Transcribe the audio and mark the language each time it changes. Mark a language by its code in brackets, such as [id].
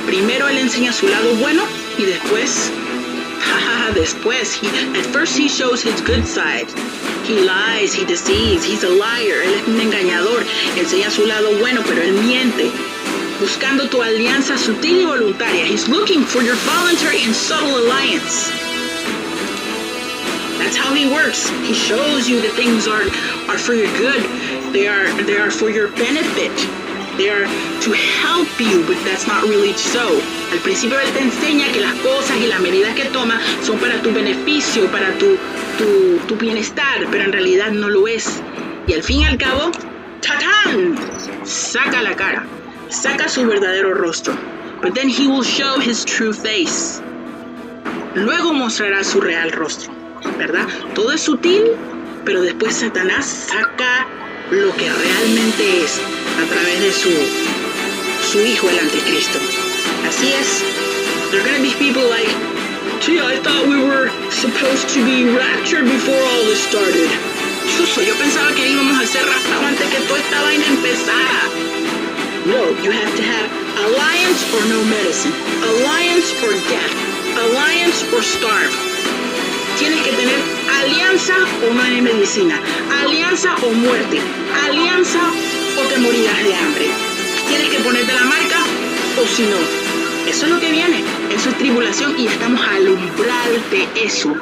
[es] Primero él enseña su lado bueno y después, [en] at first he shows his good side. He lies, he deceives, he's a liar. [es] Él es un engañador, enseña su lado bueno, pero él miente, buscando tu alianza sutil y voluntaria. [en] He's looking for your voluntary and subtle alliance. That's how he works. He shows you that things are for your good. They are for your benefit. They are to help you, but that's not really so. [es] Al principio él te enseña que las cosas y las medidas que toma son para tu beneficio, para tu bienestar, pero en realidad no lo es. Y al fin y al cabo, ¡tatán! Saca la cara, saca su verdadero rostro. [en] But then he will show his true face. [es] Luego mostrará su real rostro, ¿verdad? Todo es sutil, pero después Satanás saca lo que realmente es a través de su hijo, el anticristo. Así es. [en] There are going to be people like, gee, I thought we were supposed to be raptured before all this started. [es] Yo pensaba que íbamos a ser raptados antes que toda esta vaina empezara. [en] No, you have to have alliance or no medicine. Alliance or death. Alliance or starve. [es] Tienes que tener alianza o no hay medicina. Alianza o muerte. Alianza o te morirás de hambre. Tienes que ponerte la marca o si no. Eso es lo que viene. Eso es tribulación y estamos al umbral de eso.